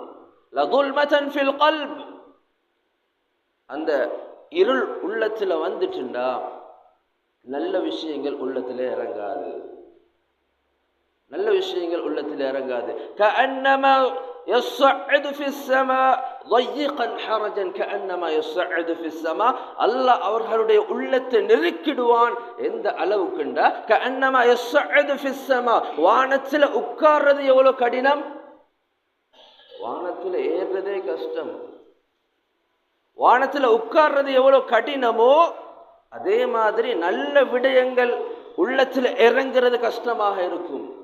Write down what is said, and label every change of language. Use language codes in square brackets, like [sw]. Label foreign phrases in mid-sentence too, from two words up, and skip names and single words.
[ar] ظلمة في القلب, [ta] அந்த இருள் உள்ளத்துல வந்துட்டுண்டா நல்ல விஷயங்கள் உள்ளத்துல இறங்காது. [ar] كأنما يصعد في السماء ضيقا حرجا كأنما يصعد في السماء, [ta] அல்லாஹ் அவர்களுடைய உள்ளத்தை நெருக்கிடுவான். எந்த அளவுக்குண்டா [ar] كأنما يصعد في السماء, [ta] வானத்துல உட்கார்றது எவ்வளவு கடினம், வானத்துல ஏறுறதே கஷ்டம், வானத்துல உட்கார்றது எவ்வளவு கடினமோ அதே மாதிரி நல்ல விடயங்கள் உள்ளத்துல இறங்குறது கஷ்டமாக இருக்கும்.